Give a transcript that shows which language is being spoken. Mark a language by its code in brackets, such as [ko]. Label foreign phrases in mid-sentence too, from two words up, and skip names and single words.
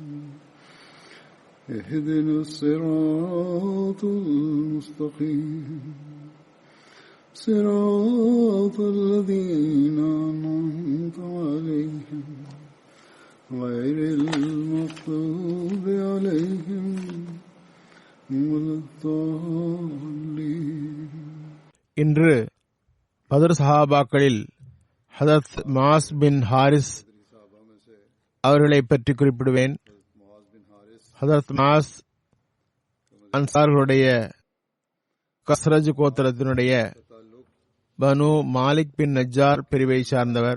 [ar] اهدنا الصراط المستقيم صراط الذين أنعمت عليهم غير المغضوب عليهم ولا الضالين. [ta] இன்று பத்ர் சஹாபாக்களில் ஹதரத் மாஸ் பின் ஹாரிஸ் அவர்களை பற்றி குறிப்பிடுவேன். ஹதரத் மாஸ் அன்சார்களுடைய கஸ்ரஜ் கோத்திரத்தினுடைய பனு மாலிக் பின் நஜ்ஜார் பிரிவை சார்ந்தவர்.